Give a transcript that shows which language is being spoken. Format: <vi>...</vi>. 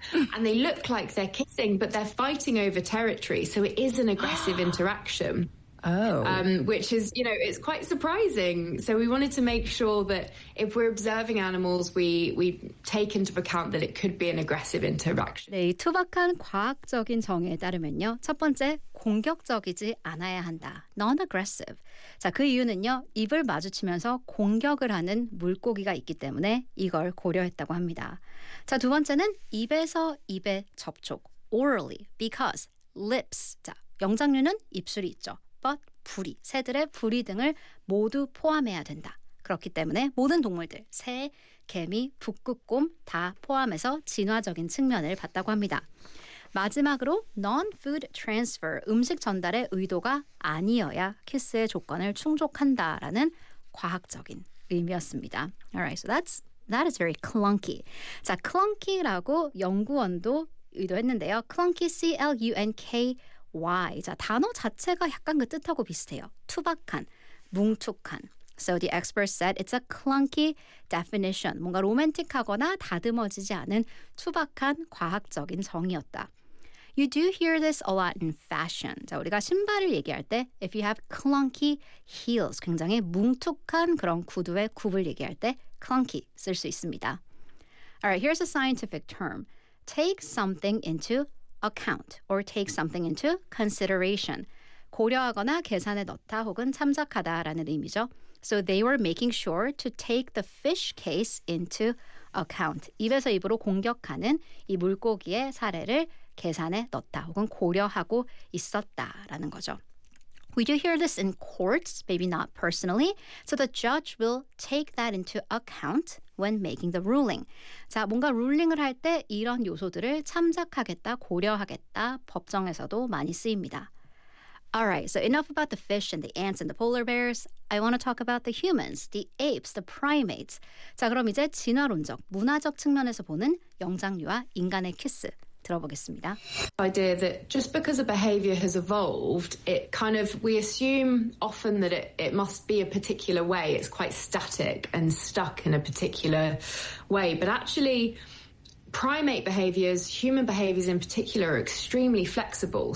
<en>And they look like they're kissing, but they're fighting over territory. So it is an aggressive interaction. Which is, you know, it's quite surprising. So we wanted to make sure that if we're observing animals, we take into account that it could be an aggressive interaction.</en> <ko>네, 투박한 과학적인 정의에 따르면요. 첫 번째, 공격적이지 않아야 한다.</ko> <en>Non-aggressive.</en> <ko>자, 그 이유는요. 입을 마주치면서 공격을 하는 물고기가 있기 때문에 이걸 고려했다고 합니다. 자, 두 번째는 입에서 입에 접촉.</ko> <en>Orally, because lips.</en> <ko>자, 영장류는 입술이 있죠. But 부리, 새들의 부리 등을 모두 포함해야 된다. 그렇기 때문에 모든 동물들, 새, 개미, 북극곰 다 포함해서 진화적인 측면을 봤다고 합니다. 마지막으로 non-food transfer, 음식 전달의 의도가 아니어야 키스의 조건을 충족한다라는 과학적인 의미였습니다.</ko> <en>Alright, so that is very clunky.</en> <ko>자, clunky라고 연구원도 의도했는데요.</ko> <en>clunky, C-L-U-N-K-Y.</en> <ko>자, 단어 자체가 약간 그 뜻하고 비슷해요. 투박한, 뭉툭한.</ko> <en>So the expert said it's a clunky definition.</en> <ko>뭔가 로맨틱하거나 다듬어지지 않은 투박한 과학적인 정의였다.</ko> <en>You do hear this a lot in fashion.</en> <ko>자, 우리가 신발을 얘기할 때</ko> <en>if you have clunky heels,</en> <ko>굉장히 뭉툭한 그런 구두의 굽을 얘기할 때 clunky 쓸 수 있습니다.</ko> <en>Alright, here's a scientific term. Take something into account or take something into consideration.</en> <ko>고려하거나 계산에 넣다 혹은 참작하다 라는 의미죠.</ko> <en>So they were making sure to take the fish case into account.</en> <ko>입에서 입으로 공격하는 이 물고기의 사례를 계산에 넣다 혹은 고려하고 있었다라는 거죠.</ko> <en>We do hear this in courts, maybe not personally. So the judge will take that into account when making the ruling.</en> <ko>자, 뭔가 룰링을 할 때 이런 요소들을 참작하겠다, 고려하겠다, 법정에서도 많이 쓰입니다.</ko> <en>All right, so enough about the fish and the ants and the polar bears. I want to talk about the humans, the apes, the primates.</en> <ko>자, 그럼 이제 진화론적, 문화적 측면에서 보는 영장류와 인간의 키스. 들어보겠습니다.</ko> <en>Idea that just because a behavior has evolved, it kind of, we assume often that it must be a particular way. It's quite static and stuck in a particular way. But actually, primate behaviors, human behaviors in particular, are extremely flexible.</en>